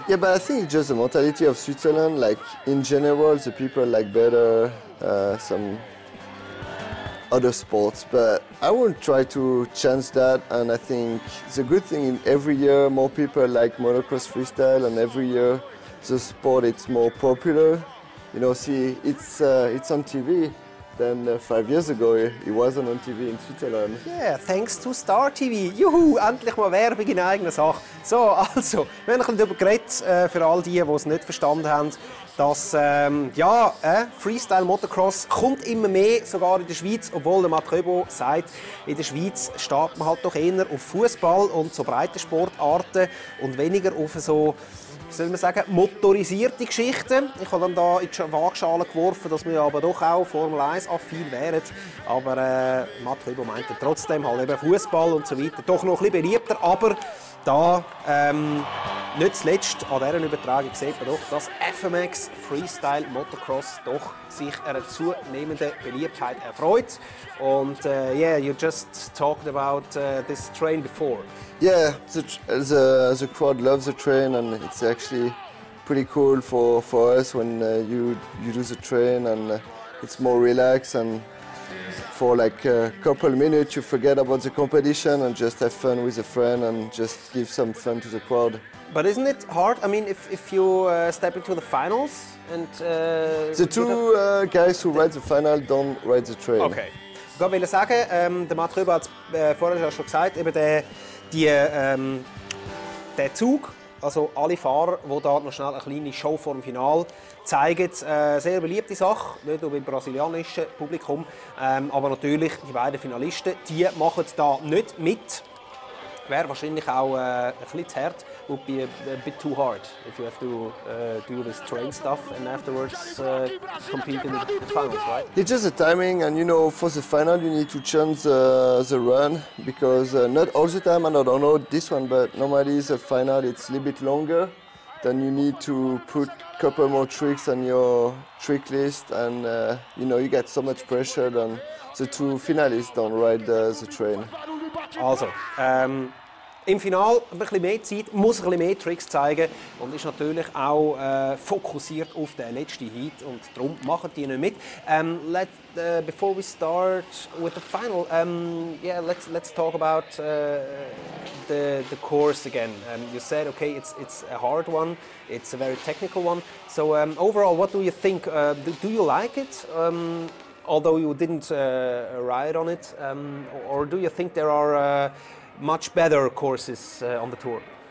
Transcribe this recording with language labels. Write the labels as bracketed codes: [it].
[en] Yeah, but I think it's just the mentality of Switzerland. Like in general, the people like better some other sports, but I won't try to change that. And I think the good thing every year more people like motocross freestyle, and every year the sport it's more popular. You know, see, it's on TV. Then 5 years ago, it wasn't on TV in Switzerland. Yeah, thanks to Star TV. [de] Juhu, endlich mal Werbung in eigener Sache. So, also, wir haben ein bisschen darüber geredet, für all die es nicht verstanden haben, dass Freestyle Motocross kommt immer mehr, sogar in der Schweiz, obwohl der Rebaud sagt, in der Schweiz steht man halt doch eher auf Fußball und so breite Sportarten und weniger auf so, wie soll man sagen, motorisierte Geschichten. Ich habe dann da in die Waagschale geworfen, dass wir aber doch auch Formel 1 affin wären. Aber Rebaud meinte trotzdem halt eben Fußball und so weiter doch noch ein bisschen beliebter. Aber da, nicht zuletzt an dieser Übertragung sieht man doch, dass FMX Freestyle Motocross doch sich einer zunehmenden Beliebtheit erfreut. Und [en] yeah, you just talked about this train before. Yeah, the crowd loves the train, and it's actually pretty cool for us when you do the train, and it's more relaxed, and for like a couple minutes you forget about the competition and just have fun with a friend and just give some fun to the crowd. But isn't it hard? I mean, if you step into the finals and... the two guys who ride the final don't ride the train. Okay. [de] Ich wollte sagen, der Matt Rebaud hat es vorher schon gesagt, eben der Zug, also alle Fahrer, die da noch schnell eine kleine Show vor dem Finale zeigen, sehr beliebte Sache, nicht nur beim brasilianischen Publikum, aber natürlich die beiden Finalisten, die machen da nicht mit. Wäre wahrscheinlich auch ein bisschen zu hart, [en] would be a bit too hard if you have to do this train stuff and afterwards compete in the finals, right? It's just the timing, and you know, for the final you need to change the run because not all the time, and I don't know this one, but normally the final it's a little bit longer. Then you need to put a couple more tricks on your trick list, and you know, you get so much pressure. Then the two finalists don't ride the train. [de] Also, im Finale ein bisschen mehr Zeit, muss ein bisschen mehr Tricks zeigen und ist natürlich auch fokussiert auf den letzten Heat und darum machen die nicht mit. [en] Before we start with the final, yeah, let's talk about the course again. You said okay, it's a hard one, it's a very technical one. So overall, what do you think? Do you like it? Although you didn't ride on it, or do you think there are much better courses on the tour?